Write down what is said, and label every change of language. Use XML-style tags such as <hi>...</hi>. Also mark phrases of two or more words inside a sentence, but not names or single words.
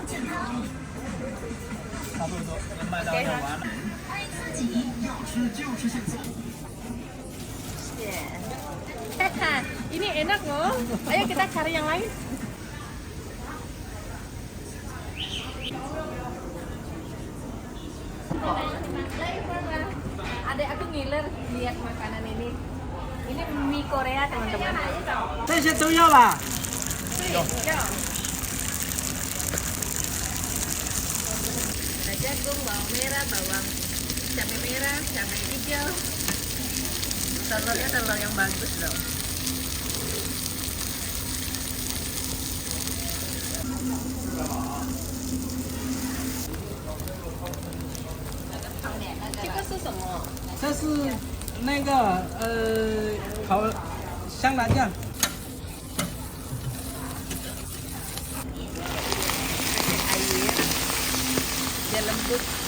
<zh>差不多，卖到这完了。</zh> <id>Ini enak loh. Ayo kita cari yang lain. Adek aku ngiler lihat makanan ini. Ini mie Korea teman-teman.</id> <zh>这些都要吧？</zh> <id>Ada jagung, bawang merah, bawang cabai merah, cabai hijau. Telurnya telur yang bagus loh.</id> <zh>Ini 是什么？这是那个烤香辣酱。</zh> <id>Air, dia lembut.</id>